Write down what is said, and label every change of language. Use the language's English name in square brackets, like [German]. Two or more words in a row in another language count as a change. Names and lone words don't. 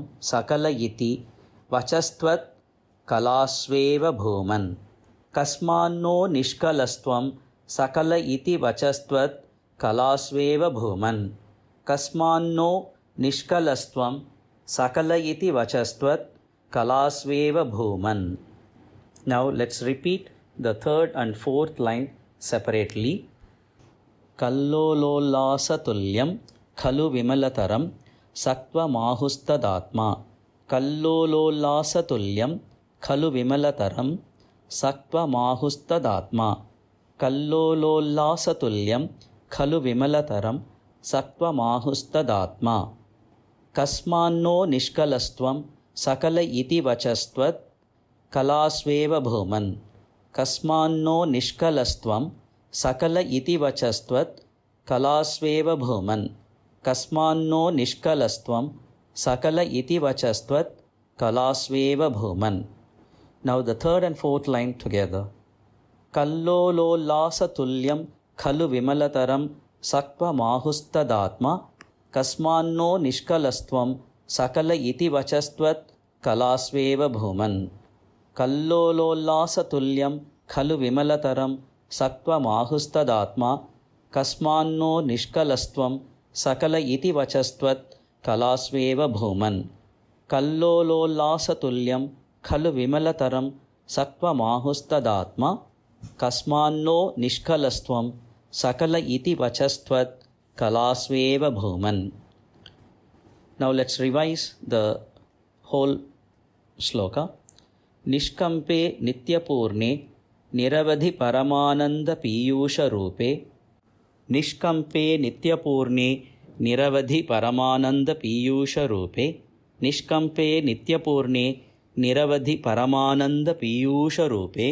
[Sanskrit] Sakala iti vachastvat. Kalasveva bhuman. Kasmanno nishkalastvam. Sakala iti vachastvat. Kalasveva bhuman. Kasmanno nishkalastvam. Sakala iti vachastvat. Kalasveva bhuman. [English] Now let's repeat the third and fourth line separately. [Sanskrit] Kallolollasa tulyam khalu vimalataram sattvam-ahustadatma. Kallolollasa tulyam khalu vimalataram sattvam-ahustadatma. Kallolollasa tulyam khalu vimalataram sattvam-ahustadatma. Kasmanno nishkalastvam sakala iti vachastvat. Kalasveva bhuman. Kasmanno nishkalastvam sakala iti vachastvat. Kalasveva bhuman. Kasmanno nishkalastvam sakala iti vachastvat. Kalasveva bhuman. [English] Now the third and fourth line together. [Sanskrit] Kallolollasa tulyam khalu vimalataram sattvam-ahustadatma. Kasmanno nishkalastvam sakala iti vachastvat. Kalasveva bhuman. Kallolollasa tulyam khalu vimalataram sattvam-ahustadatma. Kasmanno nishkalastvam sakala iti vachastvat. Kalasveva bhuman. కల్లోలోల్లాసతుల్యం ఖలు విమలతరం సత్వమాహుస్తదాత్మా కస్మాన్నో నిష్కలస్త్వం సకల ఇతి వచస్త్వత్ కళాస్వేవ భూమన్. [English] Now let's revise the whole shloka. [Sanskrit] నిష్కంపే నిత్యపూర్ణే నిరవధి పరమానంద పీయూష రూపే. నిష్కంపే నిత్యపూర్ణే నిరవధి పరమానంద పీయూష రూపే. నిష్కంపే నిత్యపూర్ణే నిరవధి పరమానంద పీయూష రూపే.